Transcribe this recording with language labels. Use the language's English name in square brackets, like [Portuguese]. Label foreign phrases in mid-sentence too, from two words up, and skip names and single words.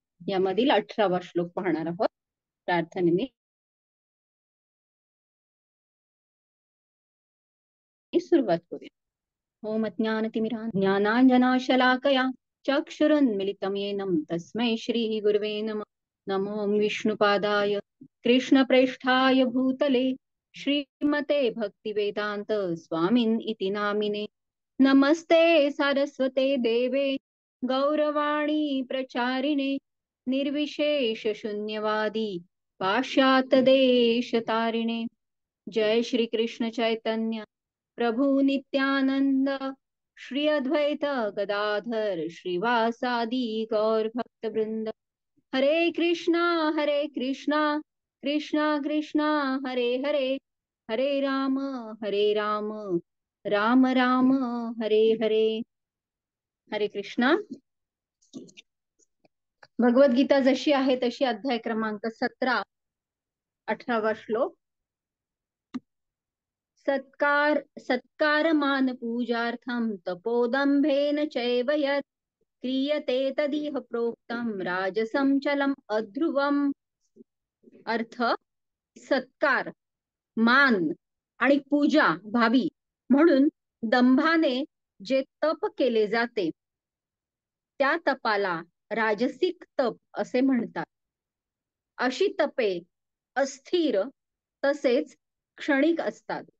[Marathi] यामधील 18वा श्लोक पाहणार आहोत. प्रार्थनेने सुरुवात करूया. [Sanskrit] ओम ज्ञानाञ्जनशलाकया चक्षुरुन्मिलितं येन तस्मै श्री गुरुवे नमः. नमो विष्णुपादाय कृष्णप्रेष्ठाय भूतले श्रीमते भक्तिवेदान्त स्वामिन् इति नामिने. नमस्ते सारस्वते देवे गौरवाणी प्रचारिणे निर्विशेष शून्यवादी पाश्चात्यदेशतारिणे. जय श्री कृष्ण चैतन्य प्रभु नित्यानंद श्री अद्वैत गदाधर श्रीवासादि गौर भक्त वृंद. हरे कृष्णा कृष्णा कृष्णा हरे हरे, हरे राम राम राम हरे हरे. हरे कृष्णा. [Marathi] भगवद्गीता जशी आहे तशी अध्याय क्रमांक 17, 18वा श्लोक. [Sanskrit] सत्कारमान पूजार्थं तपोदंभेन चैव यत् क्रियते तदिह प्रोक्तं राजसं चलम् अध्रुवम्. [Marathi] अर्थ, सत्कार, मान आणि पूजा भावी म्हणून दंभाने जे तप केले जाते त्या तपाला राजसिक तप असे म्हणतात. अशी तपे अस्थिर तसेच क्षणिक असतात.